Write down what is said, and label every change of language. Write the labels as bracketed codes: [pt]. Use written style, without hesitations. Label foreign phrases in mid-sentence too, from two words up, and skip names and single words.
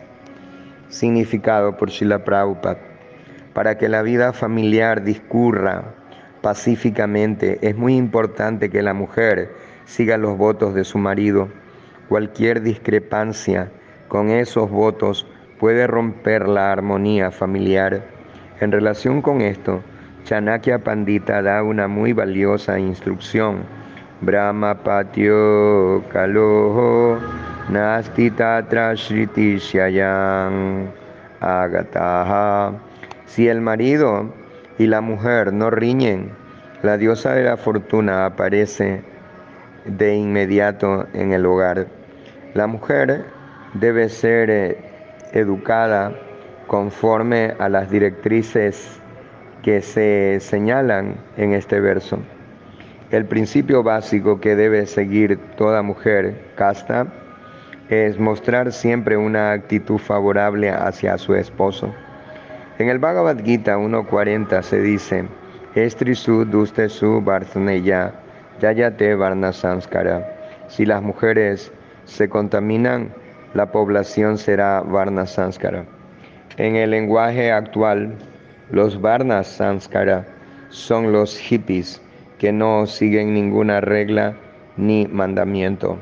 [es] Significado por Srila Prabhupada. Para que la vida familiar discurra pacíficamente, es muy importante que la mujer siga los votos de su marido. Cualquier discrepancia con esos votos puede romper la armonía familiar. En relación con esto, Chanakya Pandita da una muy valiosa instrucción. [sa] ब्रह्म पत्यो कलहो नास्ति तत्र श्रीः स्वयम् आगतः. [es] Si el marido y la mujer no riñen, la diosa de la fortuna aparece de inmediato en el hogar. La mujer debe ser educada conforme a las directrices que se señalan en este verso. El principio básico que debe seguir toda mujer casta es mostrar siempre una actitud favorable hacia su esposo. En el Bhagavad Gita 1.40 se dice: [sa] स्त्रीषु दुष्टासु वार्ष्णेय जायते वर्ण संस्कार. [es] Si las mujeres se contaminan, la población será [sa] वर्ण संस्कार. [es] En el lenguaje actual, los [sa] वर्ण संस्कार [es] son los hippies que no siguen ninguna regla ni mandamiento.